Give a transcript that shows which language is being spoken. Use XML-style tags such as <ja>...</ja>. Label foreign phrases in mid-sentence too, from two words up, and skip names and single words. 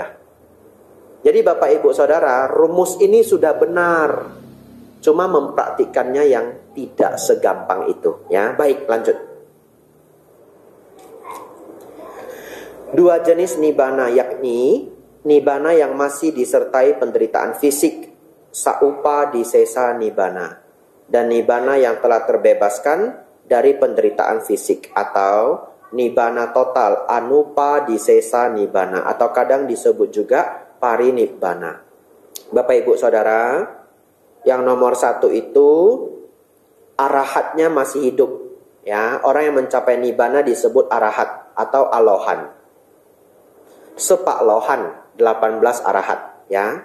<id>Jadi Bapak Ibu Saudara, rumus ini sudah benar. Cuma mempraktikannya yang tidak segampang itu, ya. Baik, lanjut. 2 jenis nibbana, yakni nibbana yang masih disertai penderitaan fisik,</id> <pi>saupa disesa nibbana,</pi> <id>dan nibbana yang telah terbebaskan dari penderitaan fisik, atau nibbana total,</id> <pi>anupa disesa nibbana,</pi> <id>atau kadang disebut juga parinibbana. Bapak Ibu Saudara, yang nomor 1 itu arahatnya masih hidup, ya. Orang yang mencapai nibbana disebut arahat atau alohan.</id> <nan>Sepak lohan</nan> <id>18 arahat, ya.</id>